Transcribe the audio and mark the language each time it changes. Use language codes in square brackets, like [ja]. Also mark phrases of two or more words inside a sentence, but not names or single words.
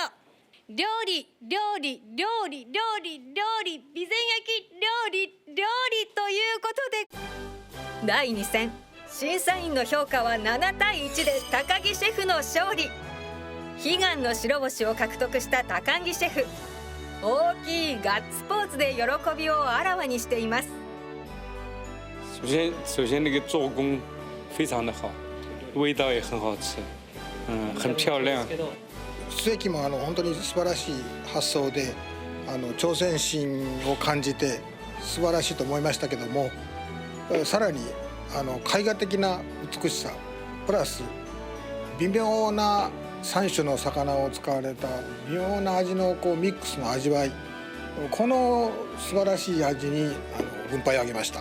[ja] 料理、料理、料理、料理、料理、備前焼き、料理、料理ということで、第2戦、審査員の評価は7対1で高木シェフの勝利。悲願の白星を獲得した高木シェフ、大きいガッツポーズで喜びをあらわにしています。 [zh] 首先那个做工非常的好，味道也很好吃，很漂亮。 [ja] 須液も本当に素晴らしい発想で、挑戦心を感じて素晴らしいと思いましたけども、さらに絵画的な美しさプラス微妙な3種の魚を使われた微妙な味のミックスの味わい、この素晴らしい味に軍配を上げました。